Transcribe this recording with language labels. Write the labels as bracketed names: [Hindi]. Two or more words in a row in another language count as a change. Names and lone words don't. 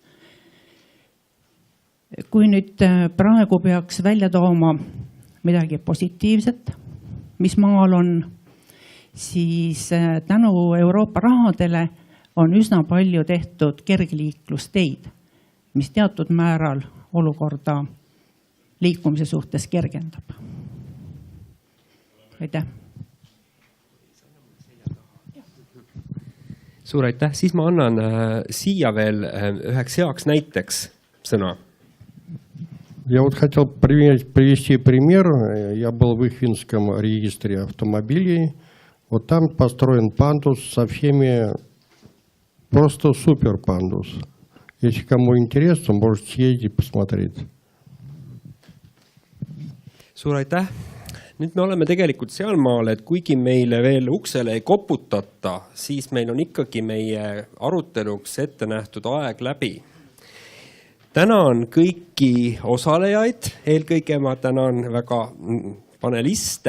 [Estonian] Kui nüüd praegu peaks välja tooma midagi positiivset, mis maal on, siis tänu Euroopa rahadele on üsna palju tehtud kergliiklusteid, mis teatud määral olukorda liikumise suhtes kergendab. Aitäh. Suur aitäh. Siis ma annan siia veel üheks heaks näiteks sõna. [Russian] Я вот хотел привести пример. Я был в их финском регистре автомобилей. Вот там построен пандус со всеми, просто супер пандус. Если кому интересно, можете съездить посмотреть. [Estonian] Suur aitäh. Nüüd me oleme tegelikult sealmaal, et kuigi meile veel uksele ei koputata, siis meil on ikkagi meie aruteluks ette nähtud aeg läbi. Tänan kõiki osalejaid, eelkõige ma tänan väga paneliste.